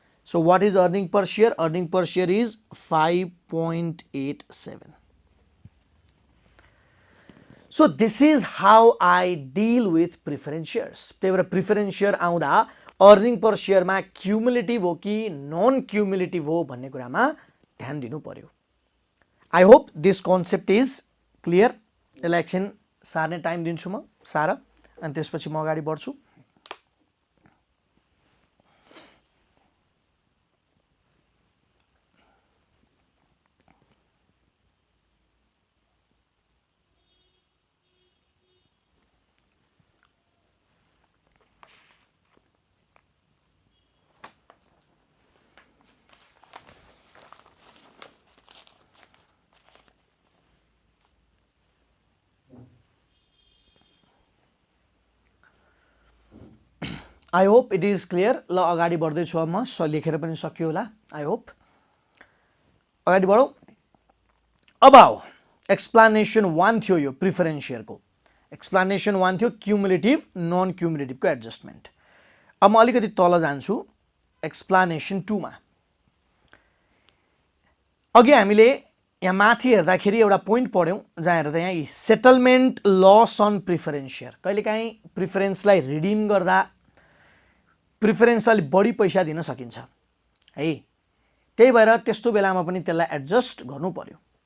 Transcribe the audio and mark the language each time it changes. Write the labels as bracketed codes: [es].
[en] So what is earning per share? Earning per share is 5.87. So this is how I deal with preference shares. [ne] त्यही भएर preference share आउँदा earning पर सेयरमा cumulative हो कि non cumulative हो भन्ने कुरामा ध्यान दिनु पर्यो। [en] I hope this concept is clear. [ne] यसलाई एकछिन सार्ने टाइम दिन्छु म, सार, अनि त्यसपछि म अगाडि बढ्छु। [en] I hope it is clear. [ne] ल अगाडि बढ्दैछु अब म, लेखेर पनि सकियो होला [en] I hope. [ne] अगाडि बढौँ। अब आओ एक्सप्लानेसन 1 थियो यो प्रिफरेन्स सेयरको, एक्सप्लानेसन 1 थियो क्युमुलेटिभ नन क्युमुलेटिभको एडजस्टमेन्ट। अब म अलिकति तल जान्छु एक्सप्लानेसन 2 मा। अघि हामीले यहाँ माथि हेर्दाखेरि एउटा पोइन्ट पढ्यौँ जहाँ हेर्दा यहाँ settlement loss on preference share, कहिलेकाहीँ प्रिफरेन्सलाई रिडिम गर्दा प्रिफरेन्स अलिक बढी पैसा दिन सकिन्छ है, त्यही भएर त्यस्तो बेलामा पनि त्यसलाई एडजस्ट गर्नु पर्यो।